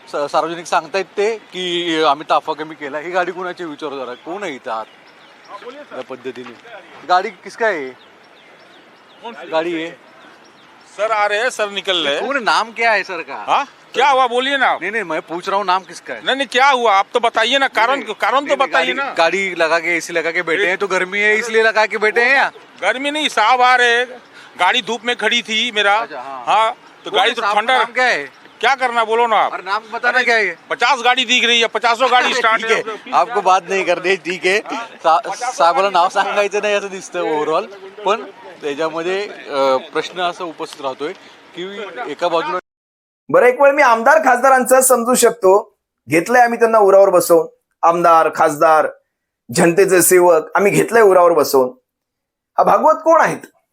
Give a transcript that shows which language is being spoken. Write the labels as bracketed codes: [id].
[mr] सार्वजनिक सांगतायत ते की आम्ही ताफा कमी केला. ही गाडी कोणाची विचार जरा, कोण आहे इथं आत या पद्धतीने? [hi] गाडी किसका है? गाड़ी है सर आ रहे हैं, सर निकल रहे हैं। कौन है? नाम क्या है सर का? हाँ क्या हुआ बोलिए ना आप। नहीं नहीं, मैं पूछ रहा हूँ नाम किसका है. नहीं नहीं क्या हुआ आप तो बताइए ना, कारण तो बताइए ना। गाड़ी लगा के एसी लगा के बैठे हैं तो गर्मी है इसलिए लगा के बैठे हैं या? गर्मी नहीं, साहब आ रहे हैं, गाड़ी धूप में खड़ी थी मेरा। अच्छा, हाँ। हाँ तो गाड़ी तो साहब का ठंडा। नाम क्या है? क्या करना बोलो ना आप। और नाम बताना क्या है? 50 गाड़ी दिख रही है, 50 गाड़ी स्टार्ट [mr] ठीक आहे, [hi] आपको बात [mr] नाही करणे, ठीक आहे. साहेबाला नाव सांगायचं नाही असं दिसतं ओव्हरऑल. पण त्याच्यामध्ये प्रश्न असा उपस्थित राहतोय की एका बाजूला. बरं, एक वेळ मी आमदार खासदारांचं समजू शकतो. घेतलंय आम्ही त्यांना उरावर बसवून. आमदार खासदार जनतेचे सेवक आम्ही घेतलंय उरावर बसवून. हा भागवत कोण आहेत?